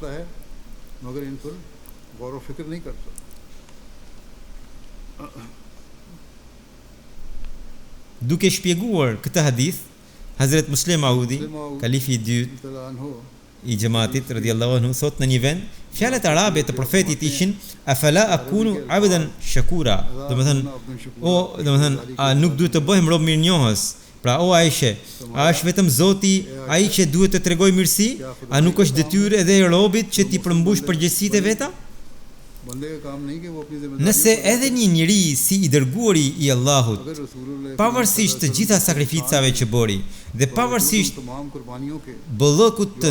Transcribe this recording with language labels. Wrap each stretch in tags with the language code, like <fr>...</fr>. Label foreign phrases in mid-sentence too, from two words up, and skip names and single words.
<sq>Duke shpjeguar këtë hadith, Hazrat Musleh Maudi, kalifi i dytë i xhamatit</sq> <ar>رضي الله عنه,</ar> <sq>thot në një vend, fjalët arabe të profetit ishin</sq> <ar>أفلا أكون عبدا شكورا,</ar> <sq>domethënë a nuk duhet të bëhem rob mirënjohës. Pra o Aisha, a është vetëm Zoti ai që duhet të tregoj mirësi? A nuk është detyrë edhe e robit që ti përmbush përgjegjësitë e veta? Nëse edhe një njeri si i dërguari i Allahut, pavarësisht të gjitha sakrificave që bëri dhe pavarësisht bollëkut të</sq>